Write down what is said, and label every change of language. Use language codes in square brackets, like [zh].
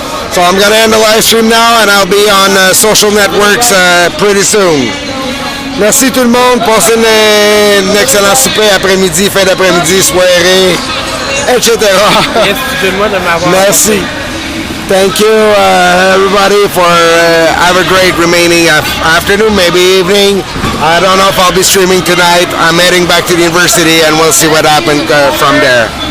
[en] So I'm going to end the live stream now and I'll be on social networks pretty soon. [fr] Merci tout le monde. Passez une excellente souper après-midi, fin d'après-midi, soirée, etc. Merci. [en] Thank you, everybody, for have a great remaining afternoon, maybe evening. I don't know if I'll be streaming tonight. I'm heading back to the university, and we'll see what happens from there.